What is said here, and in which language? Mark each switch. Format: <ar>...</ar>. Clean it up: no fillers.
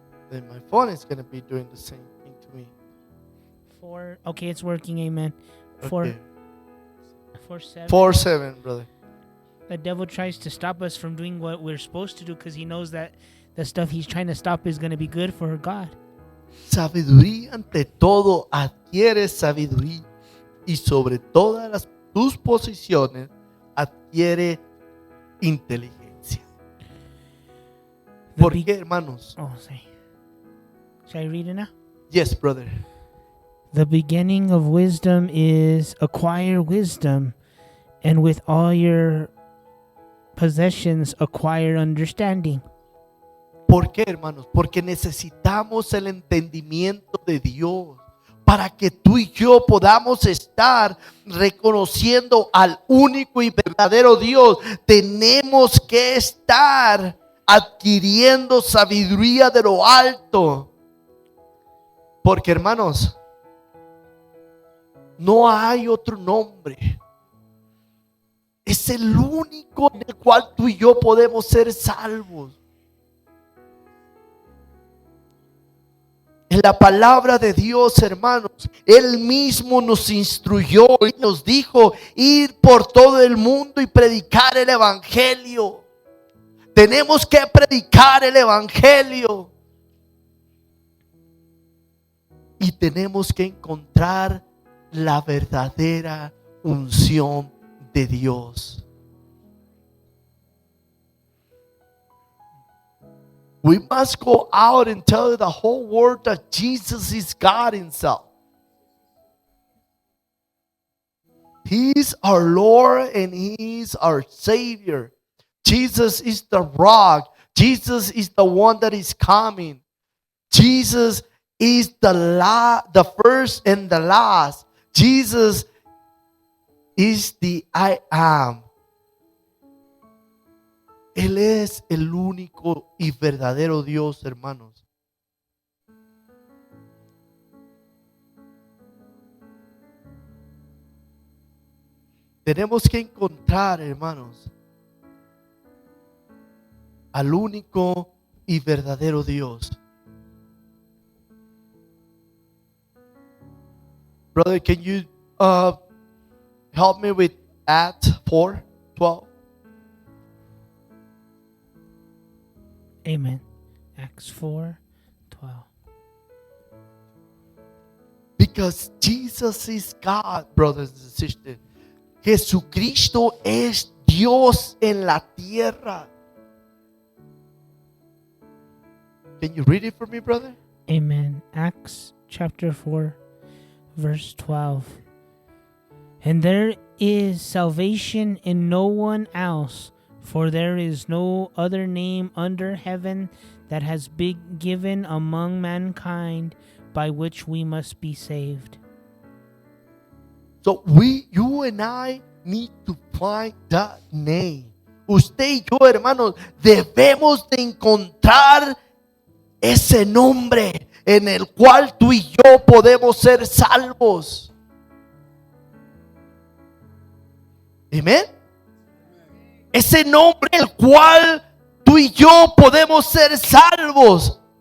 <en>Then my phone is gonna be doing the same thing to me. Okay, it's working, amen. 4, Okay. 4:7. 4:7, brother. The devil tries to stop us from doing what we're supposed to do because he knows that the stuff he's trying to stop is going to be good for God.</en> <es>Sabiduría ante todo, adquiere sabiduría y sobre todas tus posiciones adquiere inteligencia. ¿Por qué, hermanos?</es> <en>Oh, sorry. Should I read it now? Yes, brother. The beginning of wisdom is acquire wisdom, and with all your possessions acquire understanding.</en> <es>¿Por qué, hermanos? Porque necesitamos el entendimiento de Dios para que tú y yo podamos estar reconociendo al único y verdadero Dios. Tenemos que estar adquiriendo sabiduría de lo alto. Porque, hermanos, no hay otro nombre. Es el único en el cual tú y yo podemos ser salvos. En la palabra de Dios, hermanos, Él mismo nos instruyó y nos dijo ir por todo el mundo y predicar el evangelio. Tenemos que predicar el evangelio. Y tenemos que encontrar la verdadera unción de Dios.</es> <en>We must go out and tell the whole world that Jesus is God Himself. He's our Lord and He's our Savior. Jesus is the rock. Jesus is the one that is coming. Jesus is the first and the last. Jesus is the I am.</en> <es>Él es el único y verdadero Dios, hermanos. Tenemos que encontrar, hermanos, al único y verdadero Dios.</es> <en>Brother, can you help me with Acts 4:12? Amen. Acts 4:12. Because Jesus is God, brothers and sisters.</en> <es>Jesucristo es Dios en la tierra.</es> <en>Can you read it for me, brother? Amen. Acts chapter 4, verse 12. And there is salvation in no one else, for there is no other name under heaven that has been given among mankind by which we must be saved. So you and I need to find that name.</en> <es>Usted y yo, hermanos, debemos de encontrar ese nombre en el cual tú y yo podemos ser salvos. Amén. Ese nombre en el cual tú y yo podemos ser salvos.</es>